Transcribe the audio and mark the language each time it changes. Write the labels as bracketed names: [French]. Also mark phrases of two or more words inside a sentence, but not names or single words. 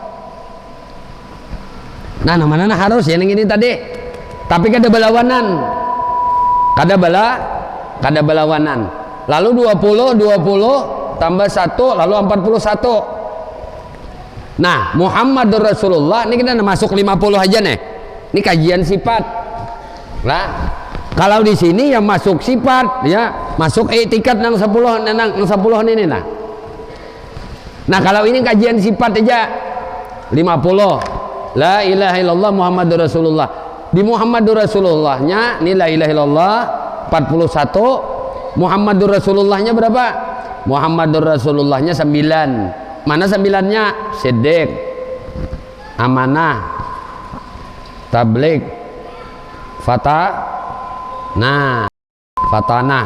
[Banjar] Nah mana harus yang ini tadi, tapi kada berlawanan, kada berlawanan. [Indonesian] Lalu 20 tambah 1 lalu 41. Nah [Arabic] محمد رسول الله [Indonesian] ini kita masuk 50 aja nih. Ini kajian sifat lah. Kalau di sini yang masuk sifat, ya masuk etikat nang 10 ini nah. Nah kalau ini kajian sifat aja 50. [Arabic] لا إله إلا الله محمد رسول الله. [Indonesian] Di Muhammadur Rasulullahnya ini [Arabic] لا إله إلا الله [Indonesian] 41. Muhammadur Rasulullahnya berapa? Muhammadur Rasulullahnya 9. Mana 9-nya? Siddiq, amanah, tabligh, Nah, fatanah.